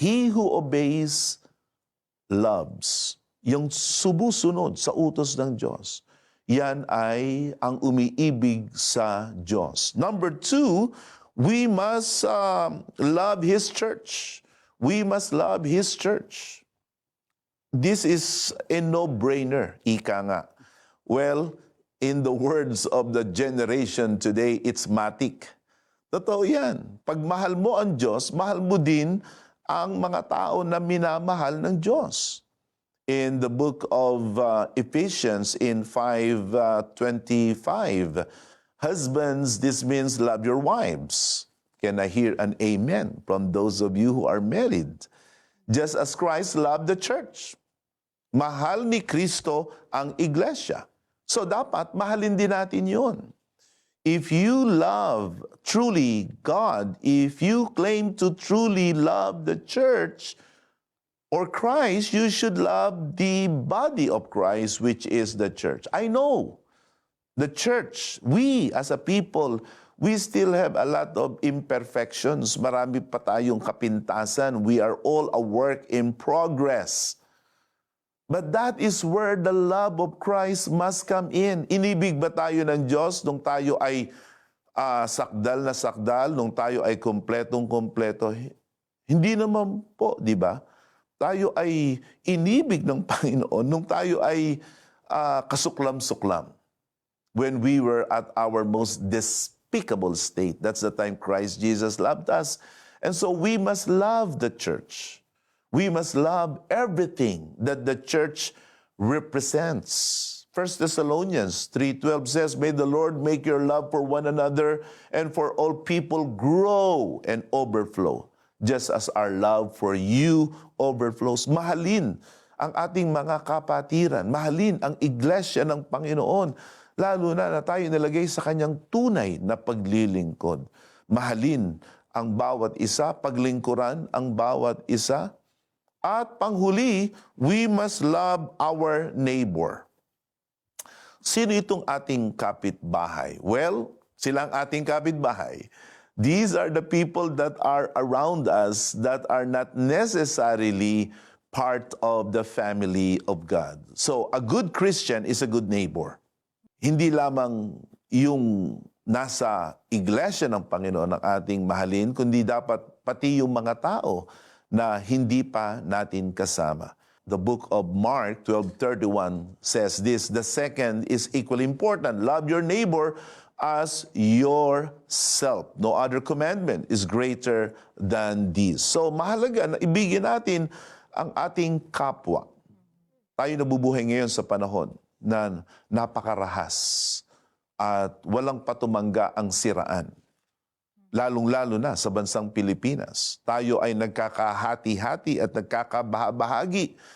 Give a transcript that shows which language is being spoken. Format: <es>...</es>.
<en>He who obeys loves.</en> <tl>Yung sumusunod sa utos ng Diyos, yan ay ang umiibig sa Diyos.</tl> <en>Number 2, we must love His church. We must love His church. This is a no-brainer,</en> <tl>ika nga.</tl> <en>Well, in the words of the generation today, it's matik.</en> <tl>Totoo yan. Pag mahal mo ang Diyos, mahal mo din ang mga tao na minamahal ng Diyos.</tl> <en>In the book of Ephesians in 5:25, husbands, this means love your wives. Can I hear an amen from those of you who are married? Just as Christ loved the church.</en> <tl>Mahal ni Kristo ang iglesia. So dapat mahalin din natin yun.</tl> <en>If you love truly God, if you claim to truly love the church or Christ, you should love the body of Christ, which is the church. I know the church, we as a people, we still have a lot of imperfections.</en> <tl>Marami pa tayong kapintasan.</tl> <en>We are all a work in progress. But that is where the love of Christ must come in.</en> <tl>Inibig ba tayo ng Diyos nung tayo ay sakdal na sakdal, nung tayo ay kompletong-kompleto? Hindi naman po, di ba? Tayo ay inibig ng Panginoon nung tayo ay kasuklam-suklam.</tl> <en>When we were at our most despicable state. That's the time Christ Jesus loved us. And so we must love the church. We must love everything that the church represents. 1 Thessalonians 3:12 says, may the Lord make your love for one another and for all people grow and overflow, just as our love for you overflows.</en> <tl>Mahalin ang ating mga kapatiran. Mahalin ang iglesia ng Panginoon. Lalo na tayo nilagay sa kanyang tunay na paglilingkod. Mahalin ang bawat isa, paglingkuran ang bawat isa. At panghuli,</tl> <en>we must love our neighbor.</en> <tl>Sino itong ating kapitbahay? Well, sila ang ating kapitbahay.</tl> <en>These are the people that are around us that are not necessarily part of the family of God. So, a good Christian is a good neighbor.</en> <tl>Hindi lamang yung nasa iglesia ng Panginoon ang ating mahalin, kundi dapat pati yung mga tao na hindi pa natin kasama.</tl> <en>The book of Mark 12:31 says this, the second is equally important. Love your neighbor as yourself. No other commandment is greater than this.</en> <tl>So mahalaga na ibigin natin ang ating kapwa. Tayo nabubuhay ngayon sa panahon na napakarahas at walang patumangga ang siraan. Lalong-lalo na sa bansang Pilipinas. Tayo ay nagkakahati-hati at nagkakabahagi.</tl>